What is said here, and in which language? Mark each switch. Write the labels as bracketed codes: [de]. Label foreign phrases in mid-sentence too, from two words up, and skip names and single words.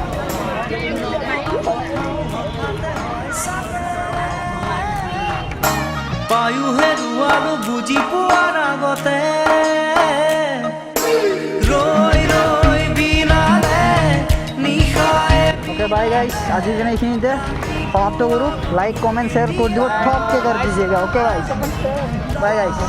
[as] বায়ু হেৰুৱালো বুজি পোৱাৰ আগতে ৰৈ ৰৈ বিলালে নিশায়ে। [en] okay bye guys, [hi] आज के लिए इतने समाप्त करूँ। [en] like comment share [hi] कर दो, ठोक के कर दीजिएगा। [en] Okay guys, bye guys.